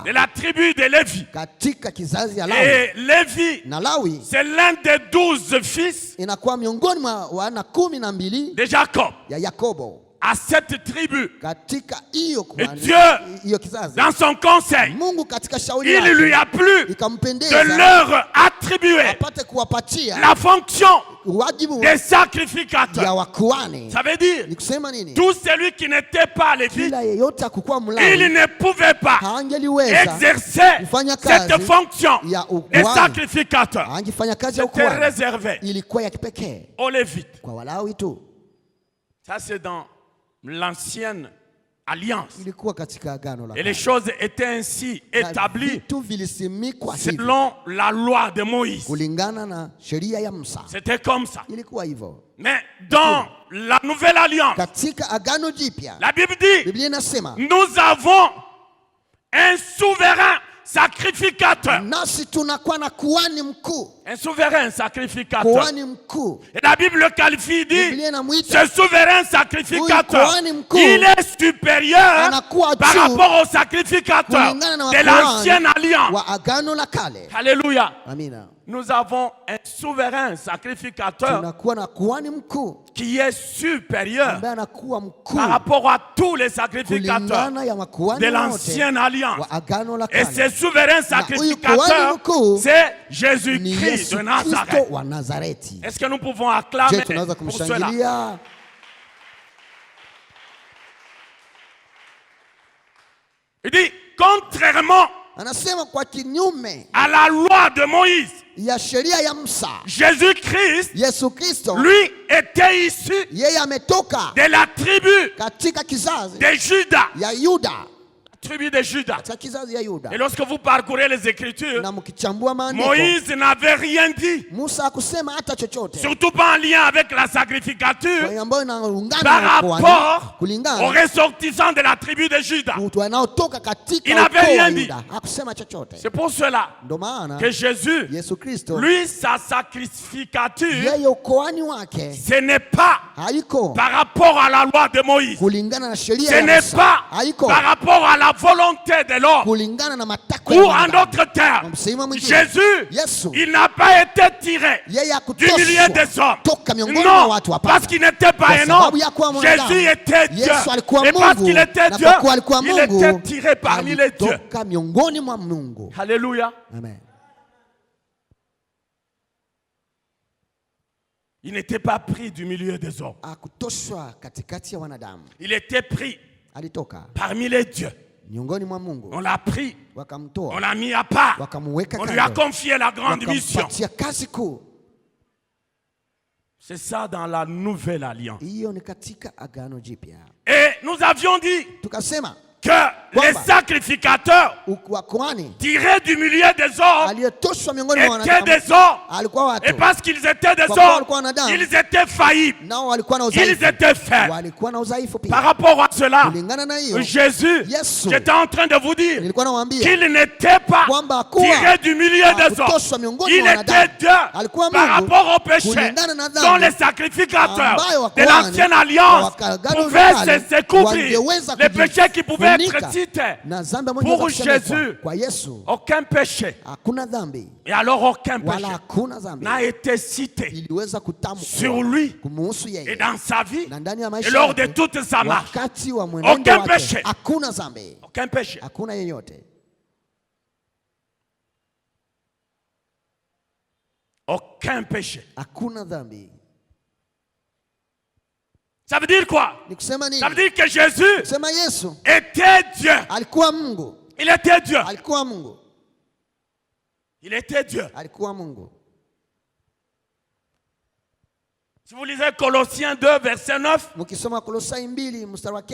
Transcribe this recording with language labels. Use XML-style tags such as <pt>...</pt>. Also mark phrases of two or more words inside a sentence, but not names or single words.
<fr>de la tribu de Lévi.</fr> <sw>katika kizazi ya Lawi,</sw> <fr>Et Lévi,</fr> <sw>na Lawi</sw> <fr>c'est l'un des 12 fils</fr> <sw>inakuwa miongoni mwa wana 12</sw> <fr>de Jacob.</fr> <sw>ya Yakobo.</sw> <fr>À cette tribu,</fr> <sw>Katika hiyo kuhani,</sw> <fr>Dieu,</fr> <sw>hiyo kizazi,</sw> <fr>dans son conseil,</fr> <sw>Mungu katika shauri</sw> <fr>il lui</fr> <sw>lake</sw> <fr>a plu de</fr> <sw>ikampendeza</sw> <fr>leur attribuer</fr> <sw>apate kuwapatia</sw> <fr>la fonction</fr> <sw>wajibu</sw> <fr>des</fr> <sw>ya</sw> <fr>sacrificateurs.</fr> <sw>wakuhani.</sw> <fr>Ça veut dire,</fr> <sw>Ni kusema nini?</sw> <fr>tout celui qui n'était pas lévite,</fr> <sw>Kila yeyote akukuwa</sw> <fr>il</fr> <sw>Mlawi</sw> <fr>ne pouvait pas</fr> <sw>hangeliweza</sw> <fr>exercer</fr> <sw>kufanya</sw> <fr>cette</fr> <sw>kazi</sw> <fr>fonction</fr> <sw>ya</sw> <fr>des</fr> <sw>ukuhani,</sw> <fr>sacrificateurs.</fr> <sw>hangefanya kazi ya</sw> <fr>C'était</fr> <sw>ukuhani,</sw> <fr>réservé</fr> <sw>ilikuwa ya kipekee</sw> <fr>aux Lévites.</fr> <sw>kwa Walawi tu.</sw> <fr>Ça, c'est dans l'ancienne alliance.</fr> <sw>Ilikuwa katika Agano la</sw> <fr>Et les</fr> <sw>Kale.</sw> <fr>choses étaient ainsi</fr> <sw>Na</sw> <fr>établies</fr> <sw>vitu vilisimikwa hivi</sw> <fr>selon la loi de Moïse.</fr> <sw>kulingana na sheria ya Musa.</sw> <fr>C'était comme ça.</fr> <sw>Ilikuwa hivyo.</sw> <fr>Mais dans la nouvelle alliance,</fr> <sw>Katika Agano Jipya,</sw> <fr>la Bible dit,</fr> <sw>Biblia inasema</sw> <fr>nous avons un souverain sacrificateur.</fr> <sw>nasi tunakuwa na kuhani mkuu.</sw> <fr>Un souverain sacrificateur.</fr> <sw>Kuhani mkuu,</sw> <fr>Et la Bible le qualifie, dit,</fr> <sw>Biblia inamwita</sw> <fr>ce souverain sacrificateur,</fr> <sw>Huyu kuhani mkuu</sw> <fr>il est supérieur</fr> <sw>anakuwa</sw> <fr>par</fr> <sw>juu</sw> <fr>rapport au sacrificateur</fr> <sw>kulingana na</sw> <fr>de</fr> <sw>wakuhani</sw> <fr>l'ancienne alliance.</fr> <sw>wa Agano la Kale.</sw> <fr>Alléluia.</fr> <sw>Amina.</sw> <fr>Nous avons un souverain sacrificateur</fr> <sw>Tunakuwa na kuhani mkuu</sw> <fr>qui est supérieur</fr> <sw>ambaye anakuwa mkuu</sw> <fr>par rapport à tous les sacrificateurs</fr> <sw>kulingana ya makuhani</sw> <fr>de</fr> <sw>wote</sw> <fr>l'ancienne alliance.</fr> <sw>wa Agano la</sw> <fr>Et</fr> <sw>Kale.</sw> <fr>ce souverain sacrificateur, c'est</fr> <sw>ni</sw> <fr>Jésus-Christ</fr> <sw>Yesu</sw> <fr>de</fr> <sw>Kristo</sw> <fr>Nazareth.</fr> <sw>wa Nazareti.</sw> <fr>Est-ce que nous pouvons acclamer</fr> <sw>Je, tunaweza</sw> <fr>pour cela?</fr> <sw>kumshangilia?</sw> <fr>Il dit, contrairement</fr> <sw>Anasema kwa kinyume</sw> <fr>à la loi de Moïse,</fr> <sw>ya sheria ya Musa,</sw> <fr>Jésus-Christ,</fr> <sw>Yesu Kristo</sw> <fr>lui, était issu</fr> <sw>yeye ametoka</sw> <fr>de la tribu</fr> <sw>katika kizazi</sw> <fr>de Juda.</fr> <sw>ya Yuda,</sw> <fr>Tribu de Juda.</fr> <sw>katika kizazi ya Yuda.</sw> <fr>Et lorsque vous parcourez les Écritures,</fr> <sw>Na mkichambua maandiko,</sw> <fr>Moïse n'avait rien dit,</fr> <sw>Musa hakusema hata chochote</sw> <fr>surtout pas en lien avec la sacrificature,</fr> <sw>ambayo inaungana</sw> <fr>par</fr> <sw>na kuhani,</sw> <fr>rapport aux</fr> <sw>kulingana</sw> <fr>ressortissants de la tribu de Juda.</fr> <sw>watu wanaotoka katika</sw> <fr>Il n'avait</fr> <sw>ukoo wa</sw> <fr>rien dit.</fr> <sw>Yuda. Hakusema chochote.</sw> <fr>C'est pour cela</fr> <sw>Ndio maana</sw> <fr>que Jésus,</fr> <sw>Yesu Kristo</sw> <fr>lui, sa sacrificature,</fr> <sw>yeye ukoani wake</sw> <fr>ce n'est pas</fr> <sw>haiko</sw> <fr>par rapport à la loi de Moïse.</fr> <sw>kulingana na sheria</sw> <fr>Ce</fr> <sw>ya</sw> <fr>n'est</fr> <sw>Musa,</sw> <fr>pas</fr> <sw>haiko</sw> <fr>par rapport à la volonté de l'homme.</fr> <sw>kulingana na matakwa</sw> <fr>Ou</fr> <sw>ya</sw> <fr>en</fr> <sw>mwanadamu.</sw> <fr>d'autres termes,</fr> <sw>Msemo mwingine,</sw> <fr>Jésus,</fr> <sw>Yesu</sw> <fr>il n'a pas été tiré</fr> <sw>yeye</sw> <fr>du milieu des</fr> <sw>hakutoshwa</sw> <fr>hommes.</fr> <sw>toka miongoni mwa</sw> <fr>Non,</fr> <sw>watu, hapana.</sw> <fr>parce qu'il n'était pas</fr> <sw>Kwa</sw> <fr>un</fr> <sw>sababu</sw> <fr>homme.</fr> <sw>ya kuwa mwanadamu.</sw> <fr>Jésus était Dieu.</fr> <sw>Yesu alikuwa</sw> <fr>Et parce</fr> <sw>Mungu,</sw> <fr>qu'il était</fr> <sw>na</sw> <fr>Dieu,</fr> <sw>kwa kuwa alikuwa</sw> <fr>il</fr> <sw>Mungu,</sw> <fr>était tiré parmi les dieux.</fr> <sw>alitoka miongoni mwa Mungu.</sw> <fr>Alléluia.</fr> <sw>Amen.</sw> <fr>Il n'était pas pris du milieu des hommes.</fr> <sw>Hakutoshwa katikati ya wanadamu,</sw> <fr>Il était pris</fr> <sw>alitoka</sw> <fr>parmi les dieux.</fr> <sw>miongoni mwa Mungu,</sw> <fr>On l'a pris, on</fr> <sw>wakamtoa,</sw> <fr>l'a mis à part.</fr> <sw>wakamuweka</sw> <fr>On lui a</fr> <sw>kando,</sw> <fr>confié la grande mission.</fr> <sw>wakampatia kazi kuu.</sw> <fr>C'est ça dans la nouvelle alliance.</fr> <sw>Hiyo ni katika agano jipya.</sw> <fr>Et nous avions dit</fr> <sw>Tukasema</sw> <fr>que les sacrificateurs</fr> <sw>wa kuhani</sw> <fr>tirés du milieu des hommes</fr> <sw>aliyetoshwa miongoni mwa</sw> <fr>étaient</fr> <sw>wanadamu</sw> <fr>des hommes.</fr> <sw>alikuwa watu,</sw> <fr>Et parce qu'ils étaient des</fr> <sw>Kwa kuwa</sw> <fr>hommes,</fr> <sw>walikuwa wanadamu,</sw> <fr>ils étaient faillibles.</fr> <sw>nao walikuwa na</sw> <fr>Ils</fr> <sw>udhaifu,</sw> <fr>étaient faibles.</fr> <sw>walikuwa na udhaifu</sw> <fr>Par</fr> <sw>pia.</sw> <fr>rapport à cela,</fr> <sw>Kulingana na hiyo,</sw> <fr>Jésus,</fr> <sw>Yesu,</sw> <fr>j'étais en train de vous dire</fr> <sw>nilikuwa nawaambia</sw> <fr>qu'il n'était pas</fr> <sw>kwamba hakuwa</sw> <fr>tiré du milieu des hommes.</fr> <sw>hakutoshwa miongoni</sw> <fr>Il</fr> <sw>mwa</sw> <fr>était</fr> <sw>wanadamu,</sw> <fr>Dieu</fr> <sw>alikuwa</sw> <fr>par</fr> <sw>Mungu</sw> <fr>rapport au péché</fr> <sw>kulingana na dhambi</sw> <fr>dont les sacrificateurs</fr> <sw>ambayo</sw> <fr>de</fr> <sw>wakuhani</sw> <fr>l'ancienne alliance</fr> <sw>wa agano</sw> <fr>pouvaient</fr> <sw>la kale</sw> <fr>se couvrir.</fr> <sw>wangeweza</sw> <fr>Les péchés qui pouvaient être</fr> <sw>kujifunika</sw> <fr>cités.</fr> <sw>na dhambi ambayo</sw> <fr>Pour</fr> <sw>ingeweza kusemekwa.</sw> <fr>Jésus,</fr> <sw>Kwa Yesu</sw> <fr>aucun péché,</fr> <sw>hakuna dhambi</sw> <fr>et alors aucun</fr> <sw>wala</sw> <fr>péché</fr> <sw>hakuna dhambi</sw> <fr>n'a été cité</fr> <sw>iliweza kutamkwa</sw> <fr>sur lui</fr> <sw>kumuhusu</sw> <fr>et</fr> <sw>yeye</sw> <fr>dans sa vie</fr> <sw>na ndani ya</sw> <fr>et</fr> <sw>maisha</sw> <fr>lors de</fr> <sw>yake,</sw> <fr>toute sa marche.</fr> <sw>wakati wa mwenendo</sw> <fr>Aucun</fr> <sw>wake</sw> <fr>péché.</fr> <sw>hakuna dhambi,</sw> <fr>Aucun péché.</fr> <sw>hakuna yeyote,</sw> <fr>Aucun péché.</fr> <sw>hakuna dhambi.</sw> <fr>Ça veut dire quoi?</fr> <sw>Ni kusema nini?</sw> <fr>Ça veut dire que Jésus</fr> <sw>Kusema Yesu</sw> <fr>était Dieu.</fr> <sw>alikuwa Mungu,</sw> <fr>Il était Dieu.</fr> <sw>alikuwa Mungu,</sw> <fr>Il était Dieu.</fr> <sw>alikuwa Mungu.</sw> <fr>Si vous lisez Colossiens 2, verset 9,</fr> <sw>Mkisoma Kolosai 2 mstari wa</sw>